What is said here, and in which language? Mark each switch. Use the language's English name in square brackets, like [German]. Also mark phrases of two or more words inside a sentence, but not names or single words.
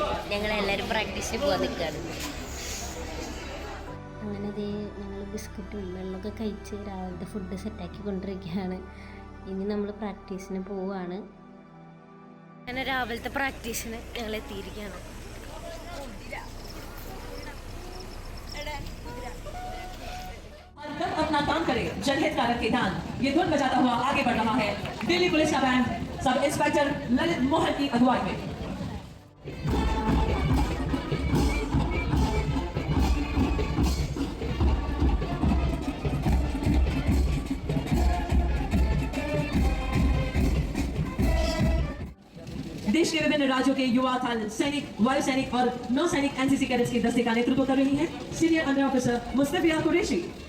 [Malayalam] ഞങ്ങളെല്ലാവരും പ്രാക്ടീസിന് പോകാൻ നിൽക്കുകയാണ്. അങ്ങനെ ഞങ്ങൾ ബിസ്ക്കറ്റും വെള്ളമൊക്കെ കഴിച്ച് രാവിലത്തെ ഫുഡ് സെറ്റാക്കിക്കൊണ്ടിരിക്കുകയാണ്. ഇനി നമ്മൾ പ്രാക്ടീസിന് പോവുകയാണ്. അങ്ങനെ രാവിലത്തെ പ്രാക്ടീസിന് ഞങ്ങൾ എത്തിയിരിക്കുകയാണ്. [Hindi] अपना काम करे, जनहित कारक के दान ये धुन बजाता हुआ आगे बढ़ रहा है दिल्ली पुलिस का बैंड [English] sub inspector [Hindi] ललित मोहन की अगुवाई में। देश के विभिन्न राज्यों के युवा सैनिक, वायु सैनिक और नौ सैनिक एनसीसी कैडेट्स के दस्ते का नेतृत्व कर रही हैं [English] senior under officer [Hindi] मुस्तफिया कुरैशी।